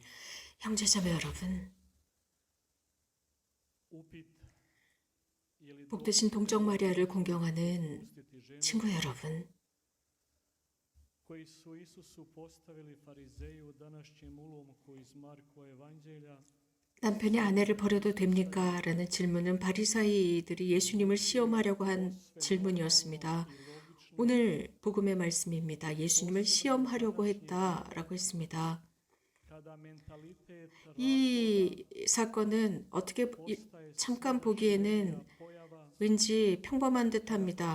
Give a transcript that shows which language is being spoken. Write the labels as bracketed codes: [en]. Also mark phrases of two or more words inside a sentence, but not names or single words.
[ko] 형제자매 여러분, 복되신 동정 마리아를 공경하는 친구 여러분, [hr] koji su Isusu postavili farizeju današnjim ulomku iz Markova evanđelja. [ko] 남편이 아내를 버려도 됩니까? 라는 질문은 바리사이들이 예수님을 시험하려고 한 질문이었습니다. 오늘 복음의 말씀입니다. 예수님을 시험하려고 했다라고 했습니다. 이 사건은 어떻게 잠깐 보기에는 왠지 평범한 듯합니다.